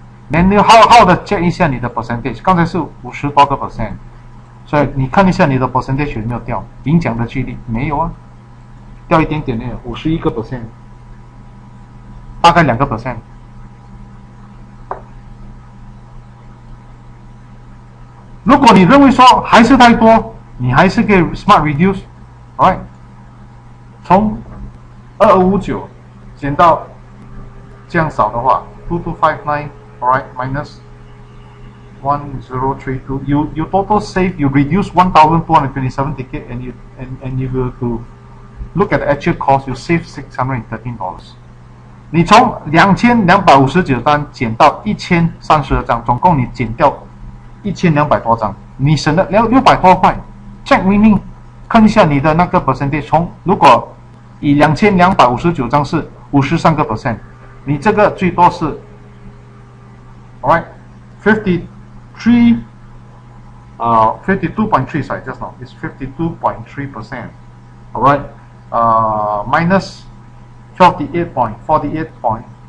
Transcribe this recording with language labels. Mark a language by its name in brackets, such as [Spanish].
[Chinese] 你好好的 check 一下你的 percentage， 刚才是50多个 percent， 所以你看一下你的 percentage 有没有掉？赢奖的几率没有啊，掉一点点呢，51个 percent， 大概2个 percent。如果你认为说还是太多，你还是可以 [English] smart reduce， alright， [Chinese] 从2259减到这样少的话 [English] ，2259 alright minus 1032， you total save, you reduce 1,227 ticket, and you were to look at the actual cost, you save $613。 [Chinese] 你从2259张减到1032张，总共你减掉1200多张，你省了600多块。 [English] check winning， [Chinese] 看一下你的那个 percentage， 如果以2259张是53个 percent， 你这个最多是 alright 52.3 [English] sorry just now it's 52.3%, alright, minus 48.69%.